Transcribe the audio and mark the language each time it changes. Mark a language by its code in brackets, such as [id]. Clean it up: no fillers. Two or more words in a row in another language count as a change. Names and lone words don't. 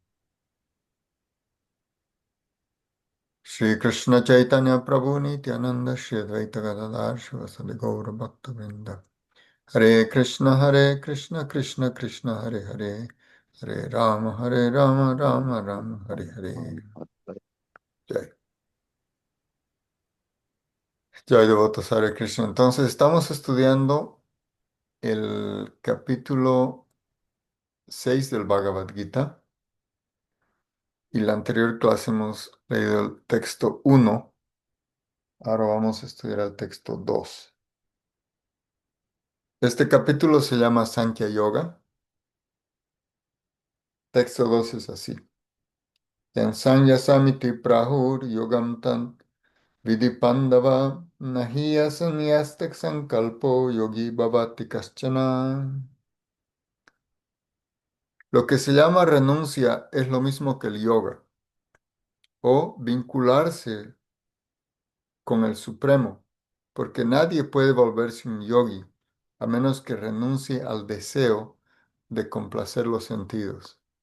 [sa] Shri Krishna Chaitanya Prabhu Nityananda Shri Advaita Gadadhar Shivasadi Gaura Bhakta Vrinda Hare Krishna, Krishna Krishna, Hare Hare, Hare Rama, Rama Rama, Hare Hare. [es] Jai, Jai devotos Hare Krishna. Entonces, estamos estudiando el capítulo 6 del Bhagavad Gita y la anterior clase hemos leído el texto 1. Ahora vamos a estudiar el texto 2. Este capítulo se llama Sankhya Yoga. Texto 2 es así. [sa] Yansanya samiti prahur yogam tan Vidi Pandava Nahiya Sanyastak Sankalpo Yogi Bhavati Kaschana. [es] Lo que se llama renuncia es lo mismo que el yoga, o vincularse con el Supremo, porque nadie puede volverse un yogi a menos que renuncie al deseo de complacer los sentidos.